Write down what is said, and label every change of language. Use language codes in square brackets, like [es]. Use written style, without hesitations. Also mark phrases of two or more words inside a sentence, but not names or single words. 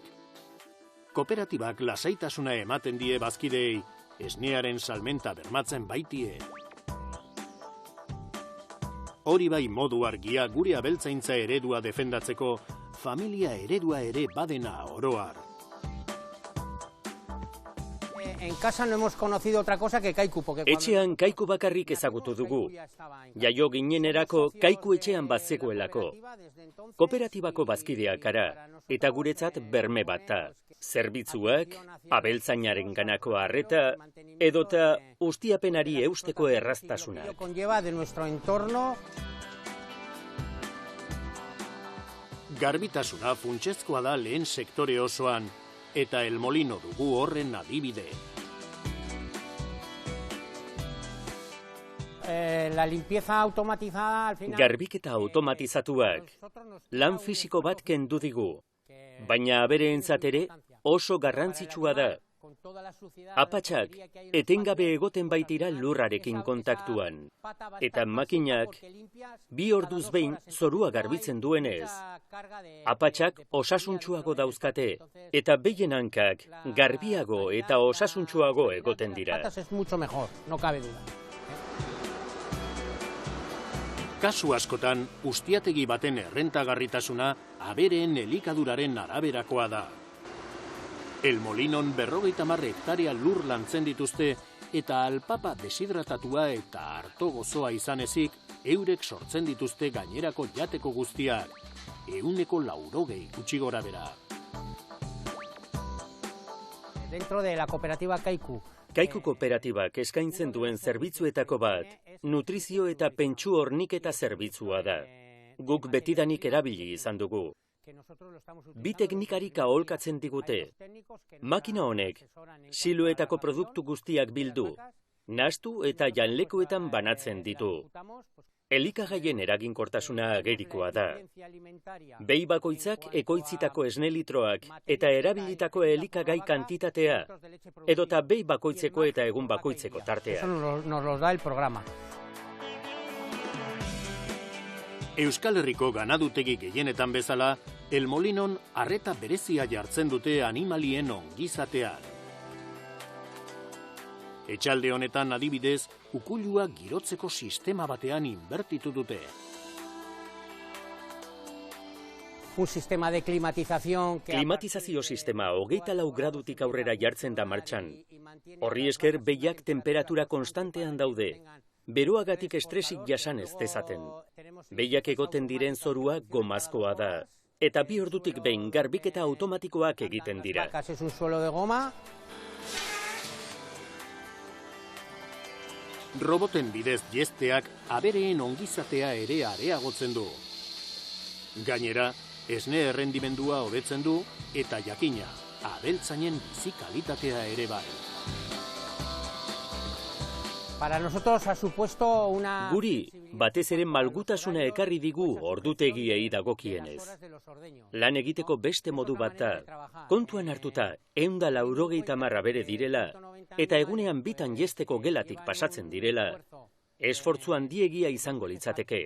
[eu] Kooperatibak lasaitasuna ematen die bazkideei, esnearen salmenta bermatzen baitie. Hori bai modu argia gure abeltzaintza eredua defendatzeko, familia eredua ere badena oroar. [es] En casa no hemos conocido otra cosa que Kaiku. [eu] Etxean Kaiku bakarrik ezagutu dugu. Jaio ginenerako Kaiku etxean bazegoelako. Kooperatibako bazkideak gara, eta guretzat berme bat da. Zerbitzuak, abeltzainaren ganako arreta, edota ustiapenari eusteko erraztasunak. Garbitasuna funtsezkoa da lehen sektore osoan, eta El Molino dugu horren adibide. [es] la limpieza automatizada al final... [eu] Garbiketa automatizatuak lan fisiko bat kendu digu, baina abereentzat ere oso garrantzitsua da. Apatxak etengabe egoten baitira lurrarekin kontaktuan, eta makinak 2 orduz behin zorua garbitzen duenez. Apatxak osasuntsuago dauzkate, eta behien hankak garbiago eta osasuntsuago egoten dira. [es] Es mucho mejor, no cabe duda. [eu] Kasu askotan, ustiategi baten errentagarritasuna abereen elikaduraren araberakoa da. El Molinon 50 hektarea lur lantzen dituzte eta alpapa deshidratatua eta arto gozoa izan ezik, eurek sortzen dituzte gainerako jateko guztiak, 180 gutxi gora bera. [es] Dentro de la cooperativa Kaiku. [eu] Kaiku kooperatibak eskaintzen duen zerbitzuetako bat, nutrizio eta pentsu horniketa zerbitzua da. Guk betidanik erabili izan dugu. Bi teknikarik aholkatzen digute. Makina honek, siloetako produktu guztiak bildu, nahastu eta janlekuetan banatzen ditu. Elikagaien eraginkortasuna agerikoa da. Behi bakoitzak ekoitzitako esne litroak eta erabilitako elikagai kantitatea, edota behi bakoitzeko eta egun bakoitzeko tartea. [es] Eso nos lo da el programa. [eu] Euskal Herriko ganadutegi gehienetan bezala, El Molinon arreta berezia jartzen dute animalien ongizatean. Etxalde honetan adibidez, ukulua girotzeko sistema batean inbertitu dute. [es] Un sistema de climatización... [eu] Klimatizazio sistema 24 gradutik aurrera jartzen da martxan. Horri esker behiak temperatura konstantean daude. Beroagatik estresik jasan ez dezaten. Behiak egoten diren zorua gomazkoa da. Eta 2 ordutik behin garbiketa automatikoak egiten dira. [es] Es un suelo de goma. [eu] Roboten bidez jesteak abereen ongizatea ere areagotzen du. Gainera, esne errendimendua hobetzen du eta jakina, abeltzainen bizi kalitatea ere bai. [es] Para nosotros ha supuesto una... [eu] Guri, batez ere malgutasuna ekarri digu ordutegiei dagokienez. Lan egiteko beste modu bat da, kontuan hartuta 190 abere direla, eta egunean bitan jesteko gelatik pasatzen direla, esfortzu handiegia izango litzateke.